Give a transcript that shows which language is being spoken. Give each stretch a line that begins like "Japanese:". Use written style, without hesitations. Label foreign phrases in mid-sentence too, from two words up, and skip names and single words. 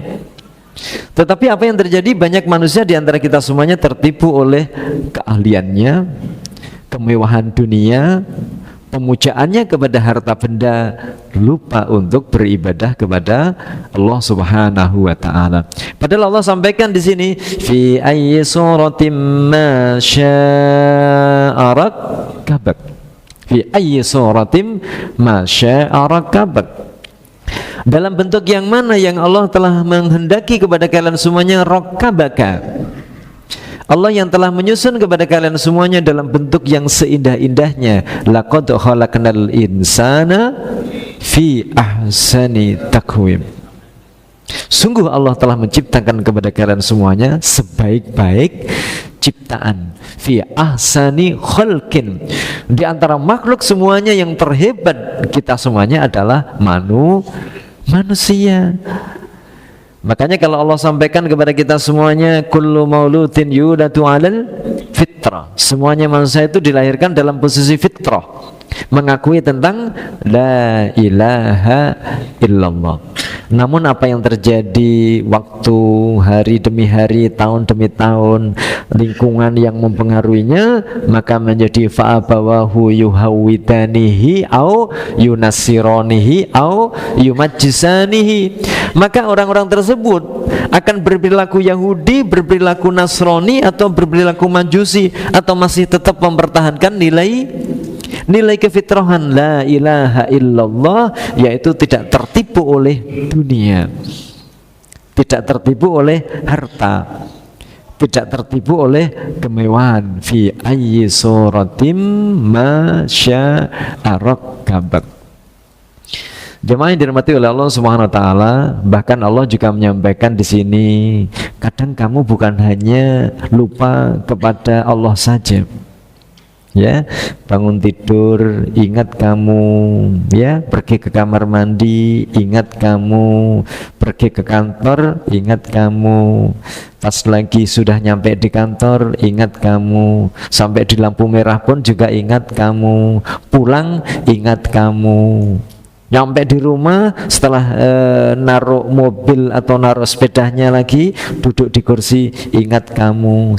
Indonesian: Tetapi apa yang terjadi? Banyak manusia di antara kita semuanya tertipu oleh keahliannya, kemewahan dunia, pemujaannya kepada harta benda, lupa untuk beribadah kepada Allah
Arabic: سبحانه وتعالى.
Indonesian: Padahal Allah sampaikan di sini,
Arabic: في أي صورة ما شاء ركبك. في أي صورة ما شاء ركبك.
Indonesian: Dalam bentuk yang mana yang Allah telah menghendaki kepada kalian semuanya, rakkabaka. Allah yang telah menyusun kepada kalian semuanya dalam bentuk yang seindah-indahnya.
Arabic: لقد خلقنا الإنسان في أحسن تقويم.
Indonesian: Sungguh Allah telah menciptakan kepada kalian semuanya sebaik-baik ciptaan.
Arabic: في أحسن خلق.
Indonesian: Di antara makhluk semuanya yang terhebat kita semuanya adalah manusia. Makanya kalau Allah sampaikan kepada kita semuanya,
Arabic: كل مولود يولد على الفطرة.
Indonesian: Semuanya manusia itu dilahirkan dalam posisi fitrah, mengakui tentang
Arabic: لا إله إلا الله.
Indonesian: Namun apa yang terjadi waktu, hari demi hari, tahun demi tahun, lingkungan yang mempengaruhinya, maka menjadi
Arabic: فأبواه يهودانه أو ينصرانه أو يمجسانه.
Indonesian: Maka orang-orang tersebut akan berperilaku Yahudi, berperilaku Nasrani, atau berperilaku Majusi, atau masih tetap mempertahankan nilai kefitrahan
Arabic: لا إله إلا الله,
Indonesian: yaitu tidak tertipu oleh dunia, tidak tertipu oleh harta, tidak tertipu oleh kemewahan.
Arabic: في أي صورة ما شاء ركبك.
Indonesian: Jemaah yang dirahmati oleh Allah
Arabic: سبحانه وتعالى,
Indonesian: bahkan Allah juga menyampaikan di sini, kadang kamu bukan hanya lupa kepada Allah saja. Ya, bangun tidur ingat kamu, ya, pergi ke kamar mandi ingat kamu, pergi ke kantor ingat kamu, pas lagi sudah nyampe di kantor ingat kamu, sampai di lampu merah pun juga ingat kamu, pulang ingat kamu, nyampe di rumah setelah naruh mobil atau naruh sepedanya lagi, duduk di kursi ingat kamu.